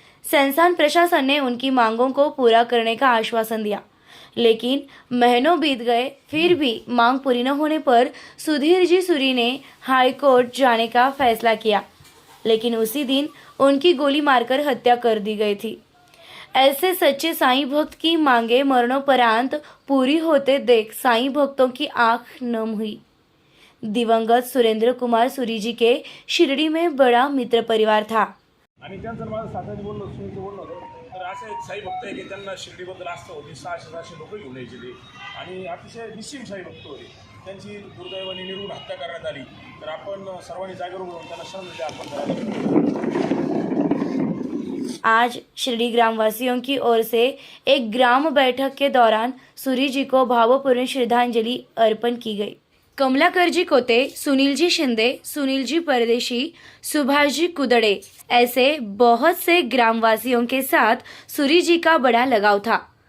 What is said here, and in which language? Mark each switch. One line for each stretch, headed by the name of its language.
Hindi: संस्थान प्रशासन ने उनकी मांगों को पूरा करने का आश्वासन दिया, लेकिन महीनों बीत गए, फिर भी मांग पूरी न होने पर सुधीर जी सूरी ने हाईकोर्ट जाने का फैसला किया, लेकिन उसी दिन उनकी गोली मारकर हत्या कर दी गई थी। ऐसे सच्चे साईं भक्त की मांगे मरणोपरांत पूरी होते देख साईं भक्तों की आंख नम हुई। दिवंगत सुरेंद्र कुमार सूरी जी के शिरडी में बड़ा मित्र परिवार था।
Marathi: असे साई भक्त आहे की त्यांना शिर्डीबद्दल आस्था होती, 600 लोक घेऊन यायचे ते, आणि अतिशय निस्सीम साई भक्त होते। त्यांची दुर्दैवाने निर्घृण हत्या करण्यात आली, तर आपण सर्वांनी जागरूक होऊन त्यांना श्रद्धांजली अर्पण करावी।
Hindi: आज शिरडी ग्रामवासियों की ओर से एक ग्राम बैठक के दौरान सूरी जी को भावपूर्ण श्रद्धांजलि अर्पण की गई। कमलाकर जी कोते, सुनील जी शिंदे, सुनील जी परदेशी, सुभाष जी कुदड़े, ऐसे बहुत से ग्रामवासियों के साथ सूरी जी का बड़ा लगाव था।